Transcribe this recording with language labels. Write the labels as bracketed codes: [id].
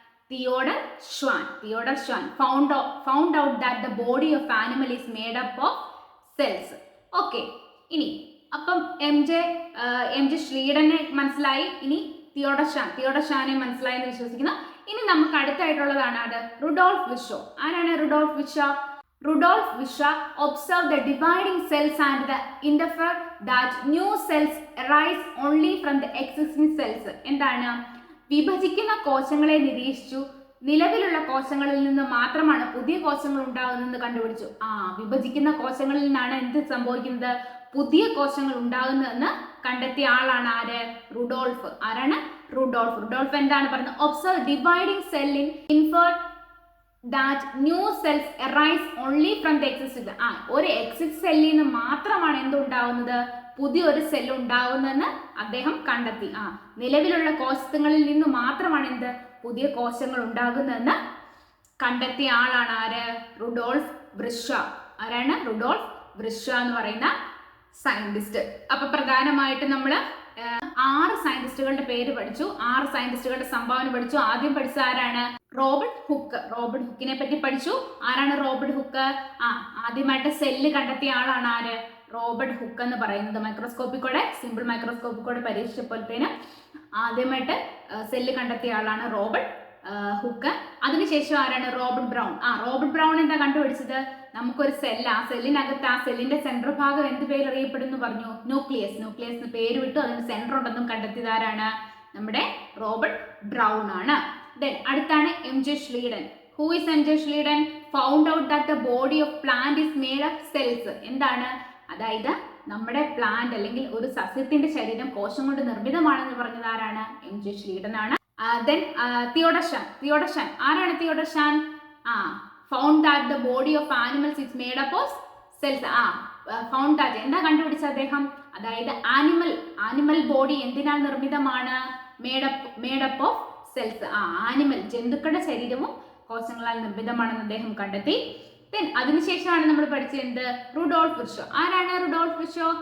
[en] Theodor Schwann found out that the body of animal is made up of cells. [ml] Okay, ഇനി അപ്പം MJ Schleidenനെ മനസ്സിലായി. ഇനി Theodore ഷാനെ മനസ്സിലായി എന്ന് വിശ്വസിക്കുന്നു. ഇനി നമുക്ക് അടുത്തായിട്ടുള്ളതാണ് അത് റുഡോൾഫ് വിഷോ. ആരാണ് Rudolf വിഷോ? [en] Rudolf Virchow observed the dividing cells and the inferred that new cells arise only from the existing cells. [ml] എന്താണ്? വിഭജിക്കുന്ന കോശങ്ങളെ നിരീക്ഷിച്ചു. നിലവിലുള്ള കോശങ്ങളിൽ നിന്ന് മാത്രമാണ് പുതിയ കോശങ്ങൾ ഉണ്ടാകുന്നതെന്ന് കണ്ടുപിടിച്ചു. വിഭജിക്കുന്ന കോശങ്ങളിൽ നിന്നാണ് എന്ത് സംഭവിക്കുന്നത്? പുതിയ കോശങ്ങൾ ഉണ്ടാകുന്നതെന്ന് കണ്ടെത്തിയ ആളാണ് ആര്? റുഡോൾഫ്. ആരാണ്? റുഡോൾഫ് എന്താണ് പറയുന്നത്? [en] Observe dividing cell in inferred that new cells arise only from the existing. [ml] ഒരു എക്സിസ്റ്റ് സെല്ലിൽ നിന്ന് മാത്രമാണ് എന്തുണ്ടാവുന്നത്? പുതിയൊരു സെല്ല് ഉണ്ടാവുന്നതെന്ന് അദ്ദേഹം കണ്ടെത്തി. നിലവിലുള്ള കോശങ്ങളിൽ നിന്ന് മാത്രമാണ് എന്ത്? പുതിയ കോശങ്ങൾ ഉണ്ടാകുന്നതെന്ന് കണ്ടെത്തിയ ആളാണ് ആര്? Rudolf Virchow. ആരാണ്? റുഡോൾഫ് വിർഷോ എന്ന് പറയുന്ന സയന്റിസ്റ്റ്. അപ്പൊ പ്രധാനമായിട്ട് നമ്മൾ 6 സയന്റിസ്റ്റുകളുടെ പേര് പഠിച്ചു, 6 സയന്റിസ്റ്റുകളുടെ സംഭാവന പഠിച്ചു. ആദ്യം പഠിച്ച ആരാണ്? റോബർട്ട് ഹുക്കിനെ പറ്റി പഠിച്ചു. ആരാണ് റോബർട്ട് ഹുക്ക്? ആദ്യമായിട്ട് സെല്ല് കണ്ടെത്തിയ ആളാണ് ആര്? റോബർട്ട് ഹുക്ക് എന്ന് പറയുന്നത്. മൈക്രോസ്കോപ്പിക്കൂടെ, സിമ്പിൾ മൈക്രോസ്കോപ്പിക്കൂടെ പരീക്ഷിച്ചപ്പോഴത്തേനും ആദ്യമായിട്ട് സെല്ല് കണ്ടെത്തിയ ആളാണ് റോബർട്ട് ഹുക്ക്. അതിനുശേഷം ആരാണ്? Robert brown. റോബർട്ട് ബ്രൗൺ എന്താ കണ്ടുപിടിച്ചത്? നമുക്കൊരു സെല്ല്, ആ സെല്ലിനകത്ത് ആ സെല്ലിന്റെ സെൻട്രൽ ഭാഗം എന്ത് പേര് അറിയപ്പെടുന്നു പറഞ്ഞു? ന്യൂക്ലിയസ് എന്ന് പേര് വിട്ടു. അതിന് സെന്റർ ഉണ്ടെന്നും കണ്ടെത്തിയത് ആരാണ്? നമ്മുടെ റോബർട്ട് ബ്രൗൺ ആണ്. [en] Then [ml] അടുത്താണ് [en] MJ Schleiden. Who is MJ Schleiden? Found out that the body of plant is made of cells. [ml] എന്താണ്? അതായത് നമ്മുടെ പ്ലാന്റ് അല്ലെങ്കിൽ ഒരു സസ്യത്തിന്റെ ശരീരം കോശം കൊണ്ട് നിർമ്മിതമാണെന്ന് പറഞ്ഞത് ആരാണ്? MJ Schleiden ആണ്. Then Theodore Shaan. ആരാണ് Theodore Shaan? [en] Found that the body of animals is made up of cells. Found that [ml] എന്താ കണ്ടുപിടിച്ചത് അദ്ദേഹം? അതായത് animal body എന്തിനാൽ നിർമ്മിതമാണ്? [en] Made up of cells. [ml] Animal ജന്തുക്കളുടെ ശരീരവും കോശങ്ങളാൽ നിർമ്മിതമാണെന്ന് അദ്ദേഹം കണ്ടെത്തി. ദെൻ അതിനുശേഷമാണ് നമ്മൾ പഠിച്ചത് എന്ത്? Rudolf Virchow. ആരാണ് റുഡോൾഫ് വിർഷോ?